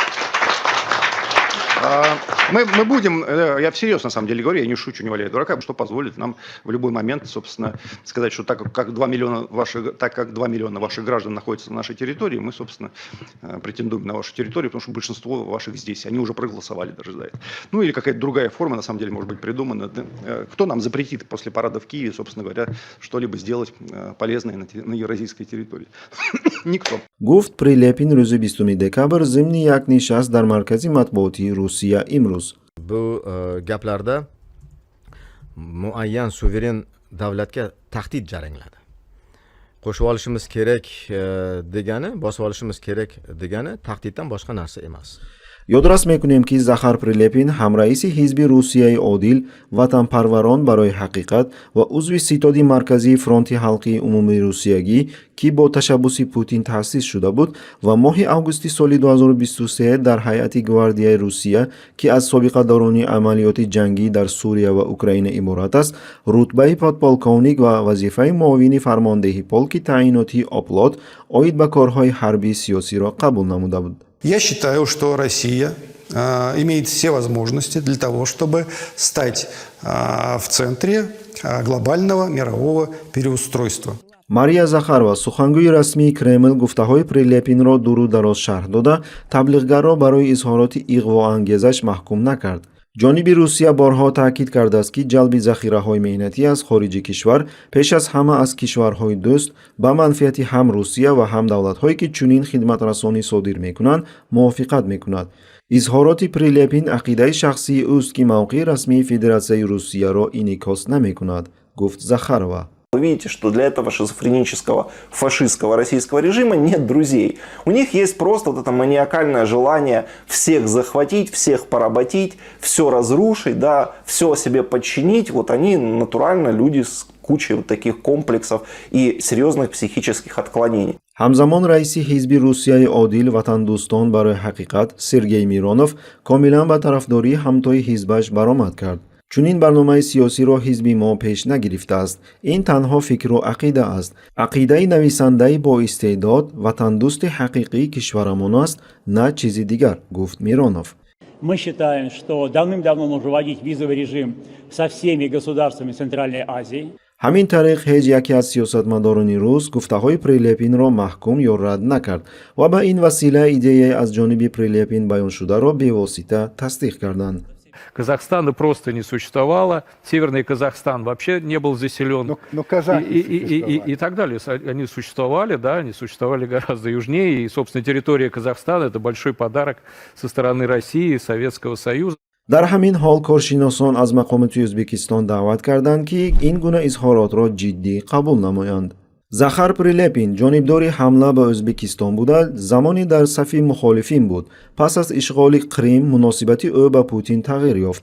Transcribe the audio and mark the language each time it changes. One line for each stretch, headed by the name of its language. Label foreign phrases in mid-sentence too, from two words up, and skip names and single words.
Russian: Мы будем, я всерьез на самом деле говорю, я не шучу, не валяю дурака, что позволит нам в любой момент, собственно, сказать, что так как 2 миллиона ваших граждан находятся на нашей территории, мы, собственно, претендуем на вашу территорию, потому что большинство ваших здесь, они уже проголосовали даже за это. Ну или какая-то другая форма, на самом деле, может быть придумана. Кто нам запретит после парада в Киеве, собственно говоря, что-либо сделать полезное на евразийской территории? Никто.
Tajik: Гуфт Приlepin рӯзи 20 декабр зимни як нишаст дар маркази матбуоти Русия имрӯз.
Uzbek: Bu gaplarda muayyan suveren davlatga tahdid jarangladi. Qo'shib olishimiz kerak degani, bosib olishimiz kerak degani tahdiddan boshqa narsa emas.
Tajik: Ёдрас мекунем ки Захар Приlepin ҳамраиси ҳизби Русияи одил, ватанпарварон барои ҳақиқат ва узви ситоди марказии фронти ҳалқии умумии русиягӣ ки бо ташаббуси Путин таъсис шуда буд ва моҳи августи соли 2023 дар ҳайати гвардияи Русия ки аз собиқадорони амалиёти ҷангӣ дар Сурия ва Украина иборат аст, рутбаи подполковник ва вазифаи муовини фармондеҳи полки таъиноти оплот оид ба корҳои ҳарбии сиёсиро қабул намуда буд.
Russian: Я считаю, что Россия имеет все возможности для того, чтобы стать в центре глобального мирового переустройства.
Tajik: Мария Захарова сухангӯи расмии Кремл гуфтаҳои Приlepinро дуру дароз шарҳ дода, таблиғгарро барои изҳороти иғвоангезаш маҳкум накард. ҷониби Русия борҳо таъкид кардааст ки ҷалби захираҳои меҳнатӣ аз хориҷи кишвар пеш аз ҳама аз кишварҳои дӯст ба манфиати ҳам Русия ва ҳам давлатҳое ки чунин хидматрасонӣ содир мекунанд мувофиқат мекунад. изҳороти Приlepin ақидаи шахсии ӯст ки мавқеи расмии Федератсияи Русияро инъикос намекунад, гуфт Захарова.
Russian: Вы видите, что для этого шизофренического фашистского российского режима нет друзей. У них есть просто вот это маниакальное желание всех захватить, всех поработить, все разрушить, да, все себе подчинить. Вот они натурально люди с кучей вот таких комплексов и серьезных психических отклонений.
Tajik: ҳамзамон раиси ҳизби Русияи одил ватандӯстон барои ҳақиқат Сергей Миронов комилан ба тарафдории ҳамтои ҳизбаш баромад кард. чунин барномаи сиёсиро ҳизби мо пеш нагирифтааст. Ин танҳо фикру ақида аст. Ақидаи нависандаи боистеъдод ватандӯсти ҳақиқии кишварамон аст, на чизи дигар, гуфт Миронов.
Russian: Мы считаем, что давным-давно нужно вводить визовый режим со всеми государствами Центральной Азии.
Tajik: ҳамин тариқ ҳеҷ яке аз сиёсатмадорони рус гуфтаҳои Приlepinро маҳкум ё рад накард ва ба ин васила идеяи аз ҷониби Приlepin баёншударо бевосита тасдиқ карданд.
Russian: Казахстана просто не существовало, Северный Казахстан вообще не был заселен, и так далее. Они существовали, да, они существовали гораздо южнее, и, собственно, территория Казахстана – это большой подарок со стороны России и Советского Союза.
Tajik: дар ҳамин ҳол коршиносон аз мақомоти Ӯзбекистон даъват карданд ки ин гуна изҳоротро ҷиддӣ қабул намоянд. Захар Приlepin ҷонибдори ҳамла ба Ӯзбекистон буда замоне дар сафи мухолифин буд. пас аз ишғоли Крим муносибати ӯ ба Путин тағйир ёфт.